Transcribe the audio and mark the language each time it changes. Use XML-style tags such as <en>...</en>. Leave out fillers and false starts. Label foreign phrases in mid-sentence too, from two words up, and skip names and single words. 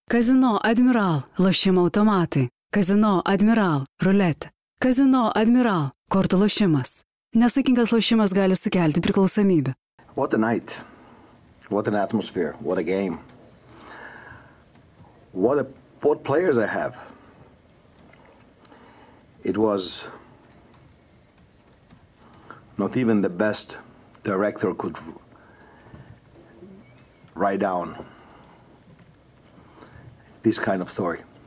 <lt>Kazino Admiral, lošimo automatai. Kazino Admiral, ruletė. Kazino Admiral, kortų lošimas. Nesaikingas lošimas gali sukelti priklausomybę.</lt> <en>What a night. What an atmosphere. What a game. What players I have. It was not even the best director could write down this kind of story.</en>